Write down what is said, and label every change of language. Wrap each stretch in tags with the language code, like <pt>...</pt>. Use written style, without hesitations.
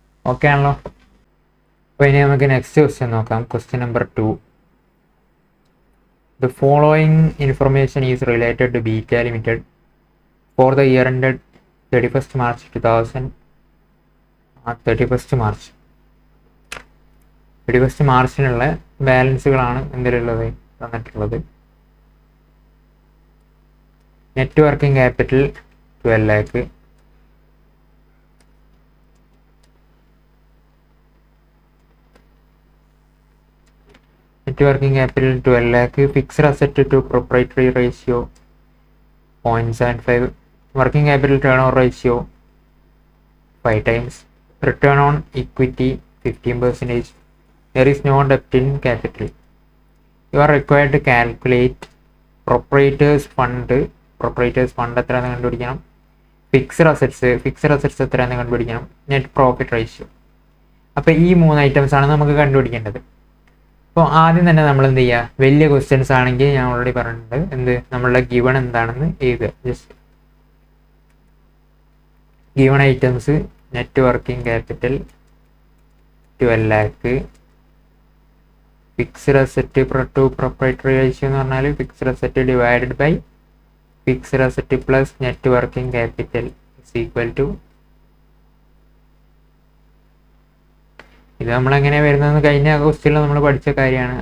<ml>Okay ആണല്ലോ. അപ്പോൾ ഇനി നമുക്ക് നെക്സ്റ്റ് ക്വസ്റ്റ്യൻ നോക്കാം.</ml> <en>Question number 2. The following information is related to Beta Limited for the year ended 31st March 2000.</en> <ml>31st മാർച്ചിനുള്ള ബാലൻസുകളാണ് എന്തിലുള്ളത് തന്നിട്ടുള്ളത്.</ml> <en>Net working capital 12 lakh, net working capital 12 lakh, fixed asset to proprietary ratio 0.75, working capital turnover ratio 5 times, return on equity 15%. There is no debt in capital. You are required to calculate proprietors fund</en> <ml>എത്രയാണെന്ന് കണ്ടുപിടിക്കണം.</ml> <en>fixed assets</en> <ml>എത്രയാണെന്ന് കണ്ടുപിടിക്കണം.</ml> <en>Net profit ratio.</en> <ml>അപ്പോൾ ഈ 3 items ആണ് നമുക്ക് കണ്ടുപിടിക്കേണ്ടത്. അപ്പോൾ ആദ്യം തന്നെ നമ്മൾ എന്ത് ചെയ്യുക? വലിയ ക്വസ്റ്റ്യൻസ് ആണെങ്കിൽ ഞാൻ ഓൾറെഡി പറഞ്ഞിട്ടുണ്ട് നമ്മളുടെ ഗിവൺ എന്താണെന്ന് എഴുതുക.</ml> <en>just given items net working capital 12 lakh, fixed asset to proprietary ratio</en> <ml>എന്ന് പറഞ്ഞാൽ</ml> <en>fixed asset divided by fixed asset plus net working capital is equal to,</en> <ml>ഇത് നമ്മളെങ്ങനെ വരുന്നതെന്ന് കഴിഞ്ഞ ക്വസ്റ്റ്യനിൽ നമ്മൾ പഠിച്ച കാര്യമാണ്.</ml>